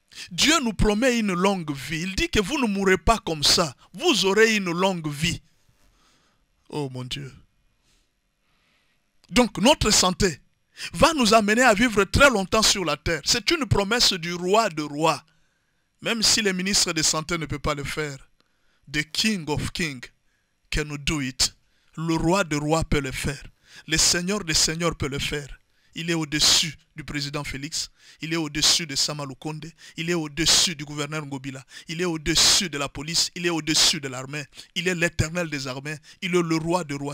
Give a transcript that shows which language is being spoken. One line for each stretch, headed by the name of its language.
French: Dieu nous promet une longue vie. Il dit que vous ne mourrez pas comme ça. Vous aurez une longue vie. Oh mon Dieu. Donc notre santé va nous amener à vivre très longtemps sur la terre. C'est une promesse du roi de rois. Même si les ministres de santé ne peuvent pas le faire.
English: The King of Kings can do it.
French: Le roi de rois peut le faire. Le Seigneur des seigneurs peut le faire. Il est au-dessus du président Félix. Il est au-dessus de Sama Lukonde. Il est au-dessus du gouverneur Ngobila. Il est au-dessus de la police. Il est au-dessus de l'armée. Il est l'éternel des armées. Il est le roi de rois.